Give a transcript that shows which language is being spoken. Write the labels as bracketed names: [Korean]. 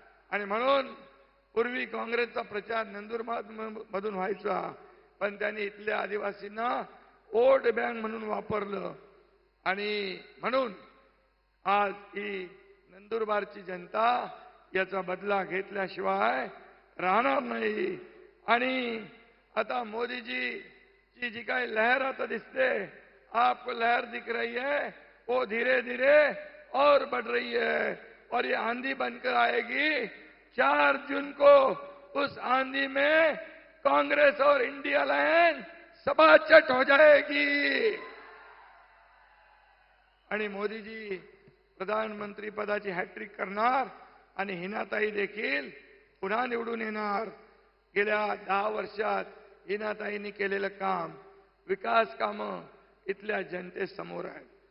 [Marathi] आणि म्हणून पूर्वी काँग्रेसचा प्रचार नंदुरबार मधून व्हायचा, पण त्यांनी इथल्या आदिवासींना वोट बँक म्हणून वापरलं. आणि म्हणून आज ही नंदुरबारची जनता याचा बदला घेतल्याशिवाय राहणार नाही. आणि आता मोदीजी की जी काही लहर आता दिसते, [Hindi] आपको लहर दिख रही है, वो धीरे धीरे और बढ़ रही है और ये आंधी बनकर आएगी. 4 जून को उस आंधी में कांग्रेस और इंडिया लाइन सबाचट हो जाएगी. [Marathi] आणि मोदीजी प्रधानमंत्री पदाची हॅट्रिक करणार आणि हिनाताई देखील पुन्हा निवडून येणार. गेल्या 10 वर्षात हिनाताईंनी केलेलं काम, विकास कामं इथल्या जनतेसमोर आहेत.